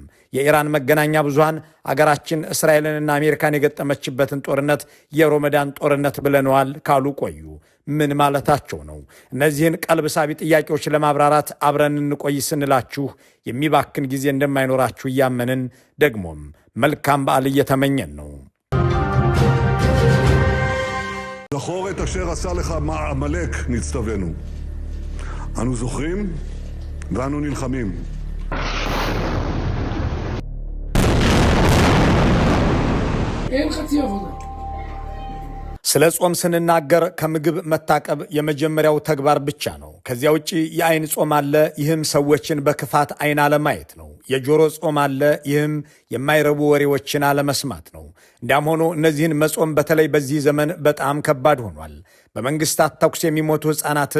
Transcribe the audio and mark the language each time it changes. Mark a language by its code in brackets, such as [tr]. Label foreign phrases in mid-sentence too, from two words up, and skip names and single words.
[am] የኢራን መገናኛ ብዙሃን አገራችን እስራኤልንና አሜሪካን የገጠመችበትን ጦርነት የሮመዳን ጦርነት ብለነዋል ካሉ ቆዩ። ምን ማለታቸው ነው? እነዚህን ቀልብ ሳቢ ጥያቄዎች ለማብራራት አብረን እንቆይ ስንላችሁ የሚባክን ጊዜ እንደማይኖራችሁ እያመንን ደግሞም መልካም በዓል እየተመኘን ነው። [he] זכור את אשר עשה לך עמלק נצטווינו. אנו זוכרים ואנו נלחמים. אין חצי עבודה. [am] ስለ ጾም ስንናገር ከምግብ መታቀብ የመጀመሪያው ተግባር ብቻ ነው። ከዚያ ውጪ የአይን ጾም አለ። ይህም ሰዎችን በክፋት አይን አለማየት ነው። የጆሮ ጾም አለ። ይህም የማይረቡ ወሬዎችን አለመስማት ነው። እንዲያም ሆኖ እነዚህን መጾም በተለይ በዚህ ዘመን በጣም ከባድ ሆኗል። በመንግስታት ተኩስ የሚሞቱ ሕፃናትን